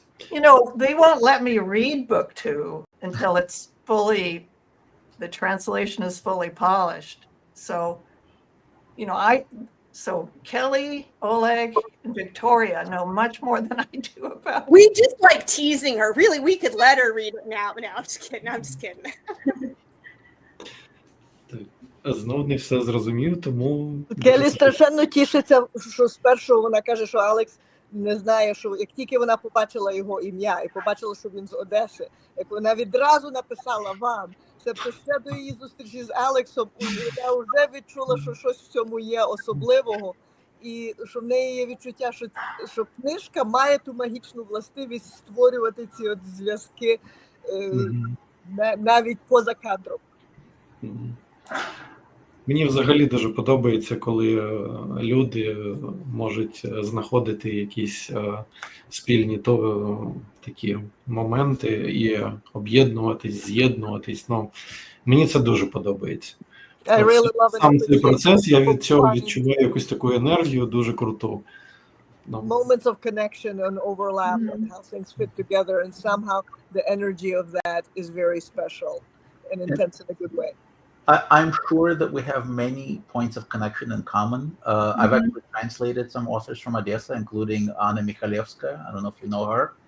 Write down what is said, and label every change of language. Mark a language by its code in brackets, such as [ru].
[en] you know, they won't let me read book 2 until it's fully, the translation is fully polished. So, you know, so Kelly, Oleg, and Victoria know much more than I do about. We just like teasing her. Really, we could let her read it now. No, I'm just kidding. I'm just kidding. [uk] Знов не все зрозумів, тому... Келі страшенно тішиться, що спершу вона каже, що Алекс не знає, що як тільки вона побачила його ім'я і побачила, що він з Одеси, як вона відразу написала вам, тобто ще до її зустрічі з Алексом, я вже відчула, що щось в цьому є особливого, і що в неї є відчуття, що книжка має ту магічну властивість створювати ці от зв'язки навіть поза кадром. Мені взагалі дуже подобається, коли люди можуть знаходити якісь спільні такі моменти і об'єднуватись, з'єднуватись. Ну, мені це дуже подобається. Сам цей процес, я від цього відчуваю якусь таку енергію дуже круту. [en] Moments of connection and overlap and how things fit together, and somehow the energy of that is very special and intense in a good way. I'm sure that we have many points of connection in common. I've actually translated some authors from Odessa, including Anna Mikhailevskaya. I don't know if you know her.